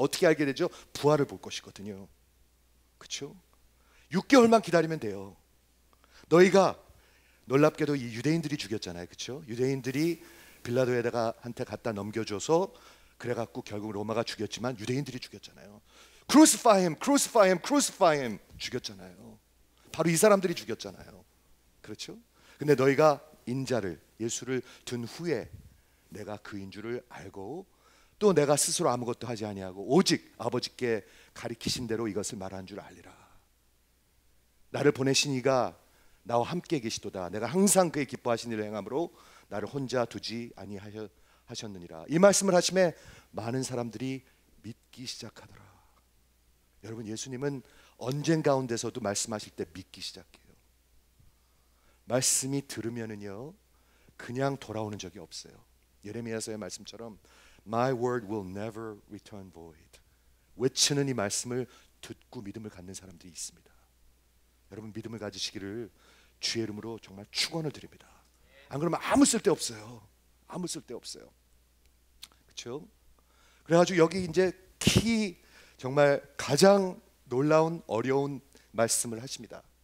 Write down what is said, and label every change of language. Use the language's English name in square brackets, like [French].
[Korean] 어떻게 알게 되죠? 부활을 볼 것이거든요. 그렇죠? 6개월만 기다리면 돼요. 너희가 놀랍게도 이 유대인들이 죽였잖아요. 그렇죠? 유대인들이 빌라도에다가 한테 갖다 넘겨줘서 그래갖고 결국 로마가 죽였지만 유대인들이 죽였잖아요. [English] Crucify him, crucify him, crucify him, [Korean] 죽였잖아요. 바로 이 사람들이 죽였잖아요. 그렇죠? 근데 너희가 인자를, 예수를 든 후에 내가 그인 줄을 알고 또 내가 스스로 아무것도 하지 아니하고 오직 아버지께 가리키신 대로 이것을 말한 줄 알리라. 나를 보내신 이가 나와 함께 계시도다. 내가 항상 그의 기뻐하신 일을 행함으로 나를 혼자 두지 아니하셨느니라. 이 말씀을 하심에 많은 사람들이 믿기 시작하더라. 여러분, 예수님은 언젠 가운데서도 말씀하실 때 믿기 시작해요. 말씀이 들으면은요 그냥 돌아오는 적이 없어요. 예레미야서의 말씀처럼 [English] My word will never return void. [Korean] 외치는 이 말씀을 듣고 믿음을 갖는 사람들이 있습니다. 여러분, 믿음을 가지시기를 주의 이름으로 정말 축원을 드립니다. 안 그러면 아무 쓸데 없어요. 아무 쓸데 없어요. 그렇죠? 그래가지고 여기 이제 정말 가장 놀라운 어려운 말씀을 하십니다.